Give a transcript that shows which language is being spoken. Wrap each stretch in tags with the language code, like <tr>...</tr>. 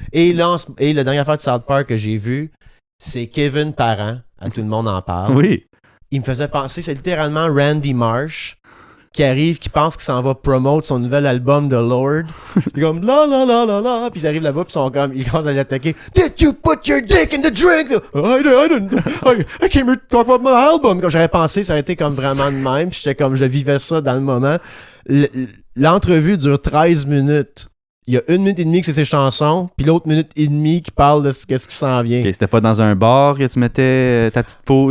<fr>Et là, la dernière affaire de South Park que j'ai vue, c'est Kevin Parent. À tout le monde en parle. Oui. Il me faisait penser, c'est littéralement Randy Marsh qui arrive, qui pense qu'il s'en va promote son nouvel album de Lord. Il est comme la la la la la. Puis ils arrivent là-bas, puis ils sont comme, ils commencent à l'attaquer.</fr> <en>Did you put your dick in the drink? I came here to talk about my album.</en> <fr>Comme j'aurais pensé, ça aurait été comme vraiment de même. Puis j'étais comme, je vivais ça dans le moment. L'entrevue dure 13 minutes. Il y a 1 minute et demie que c'est ses chansons, puis l'autre minute et demie qui parle de ce qui s'en vient. Okay, c'était pas dans un bar que tu mettais ta petite peau.</fr>